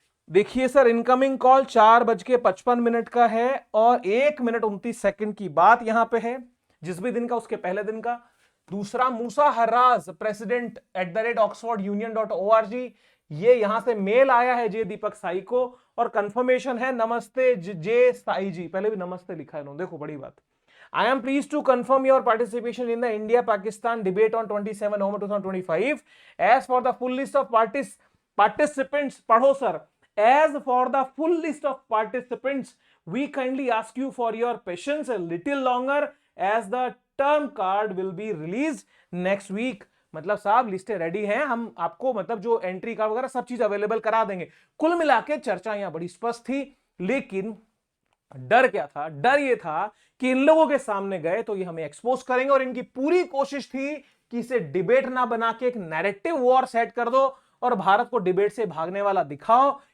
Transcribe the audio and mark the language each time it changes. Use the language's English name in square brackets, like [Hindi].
[Hindi] देखिए sir, incoming call 4:55 का है और 1 मिनट 29 सेकंड की बात यहां पे है, जिस भी दिन का उसके पहले दिन का। दूसरा, मूसा हर्राज प्रेसिडेंट @oxfordunion.org, ये यहां से मेल आया है जे दीपक साई को और कंफर्मेशन है, नमस्ते जे साई जी, पहले भी नमस्ते लिखा है इन्होंने, देखो बड़ी बात। [English] I am pleased to confirm your participation in the India-Pakistan debate on 27 November 2025. As for the full list of participants, [Hindi] पढ़ो sir, [English] as for the full list of participants, we kindly ask you for your patience a little longer as the term card will be released next week. [Hindi] मतलब साहब लिस्टें ready हैं, हम आपको मतलब जो entry card वगैरह सब चीज अवेलेबल करा देंगे। कुल मिला के चर्चा यहां बड़ी स्पष्ट थी, लेकिन डर क्या था, डर ये था कि इन लोगों के सामने गए तो ये हमें एक्सपोज करेंगे, और इनकी पूरी कोशिश थी कि इसे डिबेट ना बना के एक नैरेटिव वॉर सेट कर दो और भारत को डिबेट से भागने वाला दिखाओ।